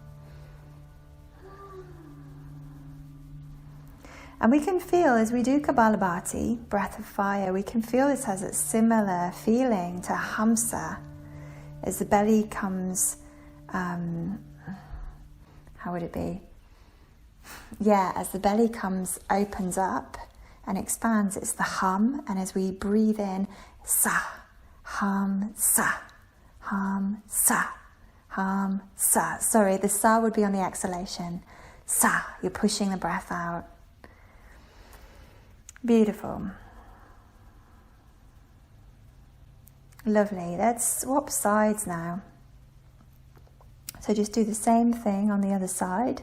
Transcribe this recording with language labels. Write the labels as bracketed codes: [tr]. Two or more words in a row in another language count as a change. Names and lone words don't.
[en] And we can feel, as we do Kapalabhati, breath of fire, we can feel this has a similar feeling to Hamsa. As the belly comes, how would it be? Yeah, as the belly opens up and expands, it's the hum. And as we breathe in, [sa] sa, hum, sa, hum, sa, hum, sa. [en] Sorry, the sa would be on the exhalation. Sa, you're pushing the breath out. Beautiful. Lovely. Let's swap sides now. So just do the same thing on the other side.